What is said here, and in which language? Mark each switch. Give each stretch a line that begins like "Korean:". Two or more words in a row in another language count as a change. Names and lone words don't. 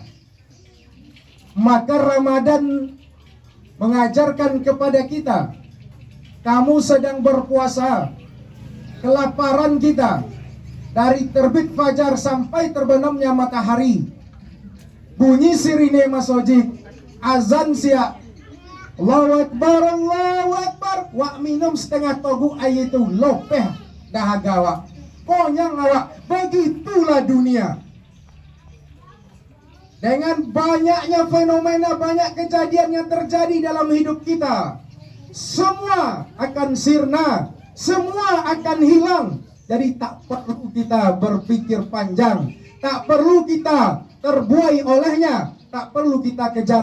Indonesian: Maka Ramadan mengajarkan kepada kita, kamu sedang berpuasa, kelaparan kita dari terbit fajar sampai terbenamnya matahari, bunyi sirine masjid, azan siap,
Arabic: Allahu Akbar, Allahu Akbar,
Minangkabau: wak minum setengah toguk air itu lopeh dahaga wak, konyang awak,
Indonesian: begitulah dunia. Dengan banyaknya fenomena, banyak kejadian yang terjadi dalam hidup kita, semua akan sirna, semua akan hilang. Jadi tak perlu kita berpikir panjang, tak perlu kita terbuai olehnya, tak perlu kita kejar.